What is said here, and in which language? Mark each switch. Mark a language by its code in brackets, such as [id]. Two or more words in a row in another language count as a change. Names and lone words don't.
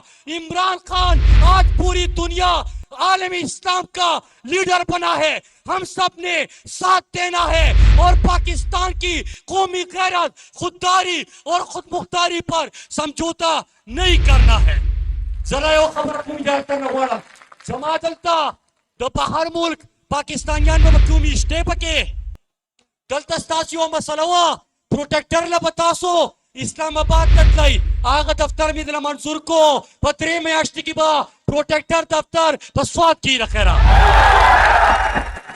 [ur] عمران خان آج پوری دنیا عالمی اسلام کا لیڈر بنا ہے. ہم سب نے ساتھ دینا ہے اور پاکستان کی قومی غیرت، خودداری اور خود مختاری پر سمجھوتا نہیں کرنا ہے. [ps] ذرا یو خبر کوم جاتا نغواړم زما دلته د بهر ملک پاکستانیان به کومې شته پکې دلته ستاسو یوه مسله وه پروټیکټر له به تاسو اسلام آباد ته تلئ. هغه دفتر مې دله منظور کو په 3 میاشتې کې به پروټیکټر دفتر په سوات کې راخیره